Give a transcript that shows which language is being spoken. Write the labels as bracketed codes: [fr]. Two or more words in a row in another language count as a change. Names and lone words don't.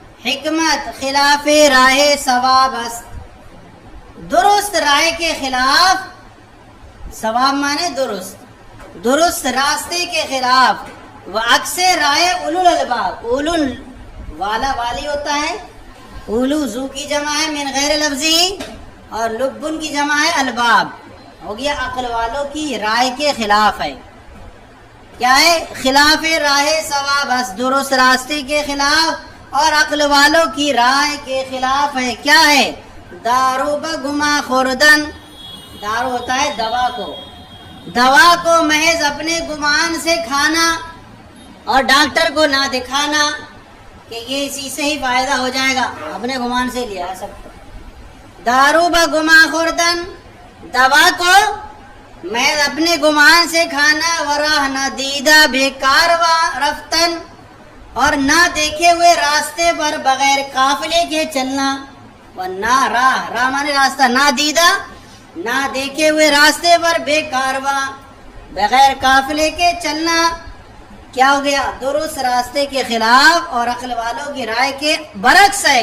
[fa] حکمت خلاف راہ ثواب است، [ur] درست رائے کے خلاف، ثواب مانے درست، درست راستے کے خلاف، وہ اکثر رائے [ar] اولو الالباب، [ur] اولو والا والی ہوتا ہے، اولو زو کی جمع ہے من غیر لفظی، اور لبن کی جمع ہے الباب، ہو گیا عقل والوں کی رائے کے خلاف ہے. کیا ہے؟ [fa] خلاف راہ ثواب است، [ur] درست راستے کے خلاف اور عقل والوں کی رائے کے خلاف ہے. کیا ہے؟ [fa] دارو بگما خوردن، [ur] دارو ہوتا ہے دوا کو، دوا کو محض اپنے گمان سے کھانا اور ڈاکٹر کو نہ دکھانا کہ یہ اسی سے ہی فائدہ ہو جائے گا، اپنے گمان سے لیا ہے سب کو. [fa] دارو بگما خوردن، [ur] دوا کو محض اپنے گمان سے کھانا، [fa] وراہ نہ دیدہ بیکار و رفتن، [ur] اور نہ دیکھے ہوئے راستے پر بغیر قافلے کے چلنا. نہ راہ، راہ مانے راستہ، [fa] نہ دیدہ، [ur] نہ دیکھے ہوئے راستے پر بے کارواں بغیر قافلے کے چلنا. کیا ہو گیا؟ درست راستے کے خلاف اور عقل والوں کی رائے کے برعکس ہے.